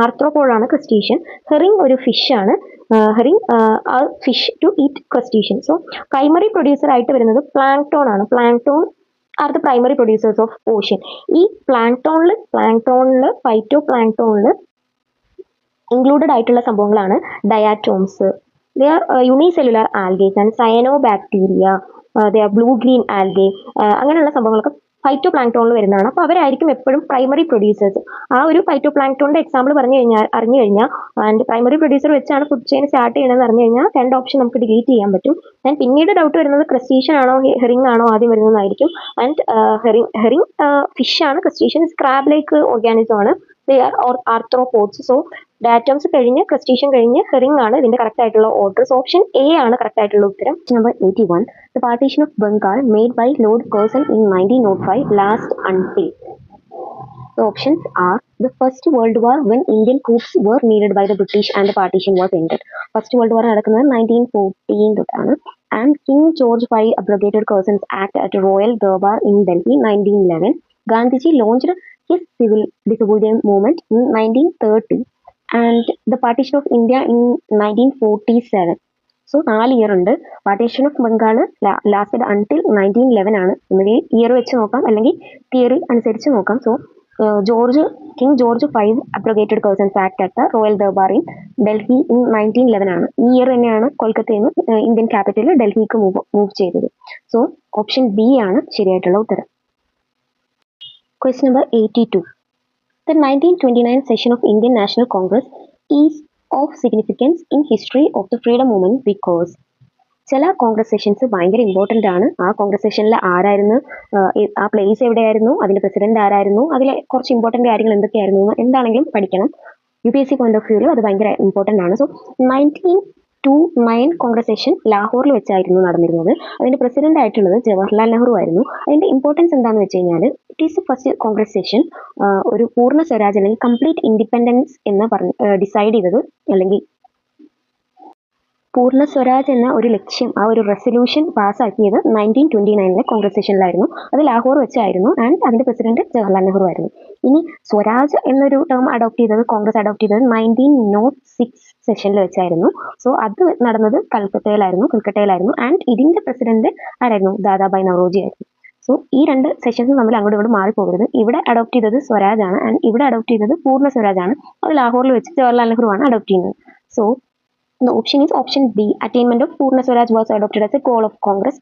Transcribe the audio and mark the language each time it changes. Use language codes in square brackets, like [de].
[en] ആർത്രോപോഡാണ് crustacean. Herring [ml] ഒരു fish ആണ്. [en] Herring fish to eat crustacean. So primary producer [ml] ആയിട്ട് വരുന്നത് പ്ലാങ്ക്ടോൺ ആണ്. [en] Plankton are the primary producers of ocean. [ml] ഈ പ്ലാങ്ക്ടോണിൽ ഫൈറ്റോ പ്ലാങ്ക്ടോണിൽ ഇൻക്ലൂഡഡ് ആയിട്ടുള്ള സംഭവങ്ങളാണ് ഡയാറ്റോംസ്. [en] They are unicellular algae and cyanobacteria, they are blue green algae, [ml] അങ്ങനെയുള്ള സംഭവങ്ങളൊക്കെ ഫൈറ്റോ പ്ലാങ്ക്ടോണിൽ വരുന്നതാണ്. അപ്പോൾ അവരായിരിക്കും എപ്പോഴും പ്രൈമറി പ്രൊഡ്യൂസേഴ്സ്. ആ ഒരു ഫൈറ്റോ പ്ലാങ്ക്ടോണിന്റെ എക്സാമ്പിൾ അറിഞ്ഞു കഴിഞ്ഞാൽ ആൻഡ് പ്രൈമറി പ്രൊഡ്യൂസർ വെച്ചാണ് ഫുഡ് ചെയിൻ സ്റ്റാർട്ട് ചെയ്യണമെന്ന് അറിഞ്ഞു കഴിഞ്ഞാൽ 2 ഓപ്ഷൻ നമുക്ക് ഡിലീറ്റ് ചെയ്യാൻ പറ്റും. ആൻഡ് പിന്നീട് ഡൗട്ട് വരുന്നത് ക്രസ്റ്റീഷ്യൻ ആണോ ഹെറിംഗ് ആണോ ആദ്യം വരുന്നതായിരിക്കും. [en] And herring fish ആണ്. Crustacean crab like organism ആണ്. They are arthropods. [ml] So ഡാറ്റംസ് കഴിഞ്ഞ് ക്രസ്റ്റീഷ്യൻ കഴിഞ്ഞ് ഹെറിംഗ് ആണ് ഇതിന്റെ കറക്റ്റ് ആയിട്ടുള്ള ഓർഡർ. സോ ഓപ്ഷൻ A ആണ് കറക്റ്റ് ആയിട്ടുള്ള ഉത്തരം. [en] Number 81. The partition of Bengal made by Lord Curzon in 1905 last until. The options are the First World War, when Indian troops were needed by the British and the partition was ended. First World War [ml] നടക്കുന്നത് 1914 തൊട്ടാണ്. [en] And King George V abrogated Curzon's act at Royal Durbar in Delhi 1911. Gandhiji launched his civil disobedience movement in 1930 and the partition of India in 1947. So 4 year ഉണ്ട്. Partition of Bengal lasted until 1911 ആണ്. [ml] ഒന്നുകിൽ year വെച്ച് നോക്കാം, അല്ലെങ്കിൽ theory അനുസരിച്ച് നോക്കാം. [en] So king George V abrogated Curzon's act at royal durbar in Delhi in 1911 ആണ്. [ml] ഈ ഇയർ തന്നെയാണ് കൊൽക്കത്തയിൽ നിന്ന് ഇന്ത്യൻ ക്യാപിറ്റൽ ഡൽഹിക്ക് മൂവ് ചെയ്തത്. സോ ഓപ്ഷൻ B ആണ് ശരിയായിട്ടുള്ള ഉത്തരം. [en] Question number 82. The 1929 session of Indian National Congress is of significance in history of the freedom movement because [ml] ചില കോൺഗ്രസ് സെഷൻസ് ഭയങ്കര ഇമ്പോർട്ടൻ്റ് ആണ്. ആ കോൺഗ്രസ് സെഷനിൽ ആരായിരുന്നു, ആ പ്ലേസ് എവിടെയായിരുന്നു, അതിൻ്റെ പ്രസിഡന്റ് ആരായിരുന്നു, അതിലെ കുറച്ച് ഇമ്പോർട്ടൻ്റ് കാര്യങ്ങൾ എന്തൊക്കെയായിരുന്നു എന്താണെങ്കിലും പഠിക്കണം. UPSC പോയിന്റ് ഓഫ് വ്യൂവിൽ അത് ഭയങ്കര ഇമ്പോർട്ടൻ്റ് ആണ്. സോ 1929 കോൺഗ്രസ് സെഷൻ ലാഹോറിൽ വെച്ചായിരുന്നു നടന്നിരുന്നത്. അതിൻ്റെ പ്രസിഡന്റ് ആയിട്ടുള്ളത് ജവഹർലാൽ നെഹ്റു ആയിരുന്നു. അതിൻ്റെ ഇമ്പോർട്ടൻസ് എന്താണെന്ന് വെച്ച് കഴിഞ്ഞാൽ [en] it is the first Congress session [ml] ഒരു പൂർണ്ണ സ്വരാജ് അല്ലെങ്കിൽ കംപ്ലീറ്റ് ഇൻഡിപെൻഡൻസ് എന്ന് ഡിസൈഡ് ചെയ്തത്, അല്ലെങ്കിൽ പൂർണ്ണ സ്വരാജ് എന്ന ഒരു ലക്ഷ്യം, ആ ഒരു റെസൊല്യൂഷൻ പാസ്സാക്കിയത് 1929 കോൺഗ്രസ് സെഷനിലായിരുന്നു. അത് ലാഹോർ വെച്ചായിരുന്നു ആൻഡ് അതിൻ്റെ പ്രസിഡന്റ് ജവഹർലാൽ നെഹ്റു ആയിരുന്നു. ഇനി സ്വരാജ് എന്നൊരു ടേം അഡോപ്റ്റ് ചെയ്തത് കോൺഗ്രസ് അഡോപ്റ്റ് ചെയ്തത് 1906 സെഷനിൽ വെച്ചായിരുന്നു. സോ അത് നടന്നത് കൽക്കട്ടയിലായിരുന്നു ആൻഡ് ഇതിൻ്റെ പ്രസിഡന്റ് ആരായിരുന്നു? ദാദാഭായ് നവറോജി ആയിരുന്നു. സോ ഈ രണ്ട് സെഷൻസ് നമ്മൾ അങ്ങോട്ടും ഇങ്ങോട്ട് മാറിപ്പോകരുത്. ഇവിടെ അഡോപ്റ്റ് ചെയ്തത് സ്വരാജ് ആണ് ആൻഡ് ഇവിടെ അഡോപ്റ്റ് ചെയ്തത് പൂർണ്ണ സ്വരാജ് ആണ്. അത് ലാഹോറിൽ വെച്ച് ജവഹർലാൽ നെഹ്റു ആണ് അഡോപ്റ്റ് ചെയ്യുന്നത്. [en] So the option is option B. Attainment of Purna Swaraj was adopted as a goal of Congress.